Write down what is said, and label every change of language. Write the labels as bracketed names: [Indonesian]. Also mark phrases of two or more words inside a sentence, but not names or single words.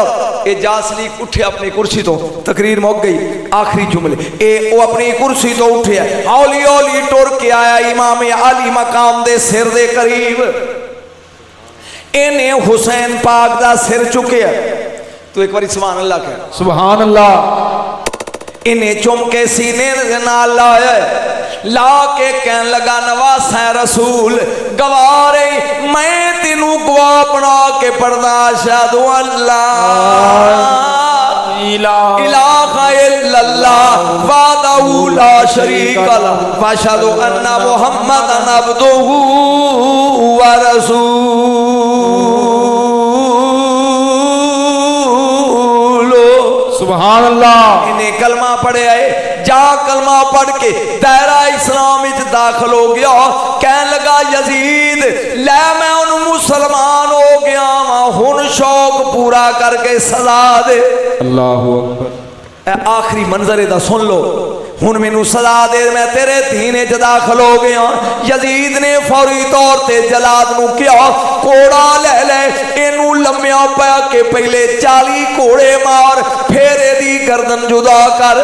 [Punjabi] یہ جاثلیق اٹھے اپنی کرسی توں تقریر مک گئی آخری جملے اے او اپنی کرسی توں اٹھے ہولی ہولی ٹر کے آیا امام عالی مقام دے سر دے قریب انہاں حسین پاک دا سر چکیا تے اک وار [Arabic] سبحان الله [Punjabi] کہہ [Arabic] سبحان الله. [Punjabi] انہاں چم کے سینے دے نال لایا لا کے کہن لگا نواسہ رسول گوارے میں تینوں گواہ بنا کے پڑھدا [Arabic] أشهد أن لا إله إلا الله وحده لا شريك له وأشهد أن محمدا عبده ورسوله. سبحان الله. [Punjabi] انہاں کلمہ پڑھے آئے جا کلمہ پڑھ کے دائرہ اسلام وچ داخل ہو گیا کہن لگا یزید لے میں اوں مسلمان ہو گیا واں ہن شوق پورا کر کے سزا دے. [Arabic] الله أكبر. [Punjabi] آخری منظر دا سن لو ہن مینوں سزا دے میں تیرے دین چ داخل ہو گیا. یزید نے فوری طور تے جلاد نوں کہا کوڑا لے لے اینوں لمیا پا کے پہلے 40 کوڑے مار فیر ایدی گردن جدا کر.